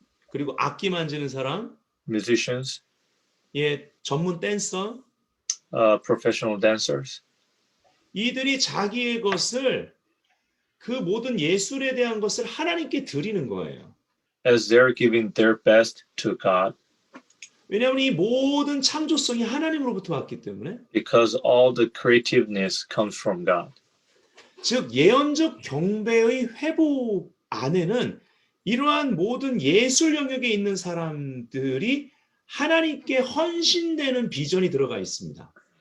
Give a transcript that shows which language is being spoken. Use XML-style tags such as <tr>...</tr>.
<ko>그리고 악기 만지는 사람,</ko> <en>musicians,</en> <ko>예, 전문 댄서,</ko> <en>professional dancers.</en> <ko>이들이 자기의 것을 그 모든 예술에 대한 것을 하나님께 드리는 거예요.</ko> <en>As they're giving their best to God,</en> <ko>왜냐하면 이 모든 창조성이 하나님으로부터 왔기 때문에</ko> <en>because all the creativeness comes from God.</en> <ko>즉 예언적 경배의 회복 안에는 이러한 모든 예술 영역에 있는 사람들이 하나님께 헌신되는 비전이 들어가 있습니다.</ko>